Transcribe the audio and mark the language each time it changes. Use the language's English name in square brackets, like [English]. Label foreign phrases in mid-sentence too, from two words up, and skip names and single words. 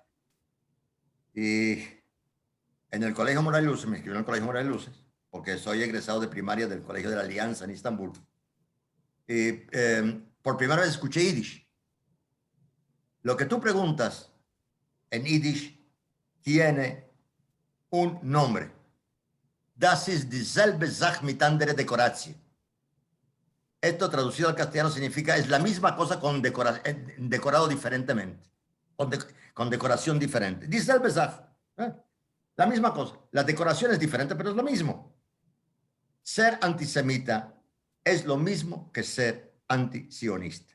[Spanish] Y en el Colegio Moral Luces, me inscribieron en el Colegio Moral Luces. porque soy egresado de primaria del Colegio de la Alianza en Estambul. Y por primera vez escuché Yiddish. Lo que tú preguntas en Yiddish tiene un nombre. [Yiddish] Das ist dieselbe Sache mit andere Dekoratie. [Spanish] Esto traducido al castellano significa es la misma cosa con decorado diferentemente, con decoración diferente. [Yiddish] Dieselbe Sache. [Spanish] La misma cosa. La decoración es diferente, pero es lo mismo. Ser antisemita es lo mismo que ser antisionista.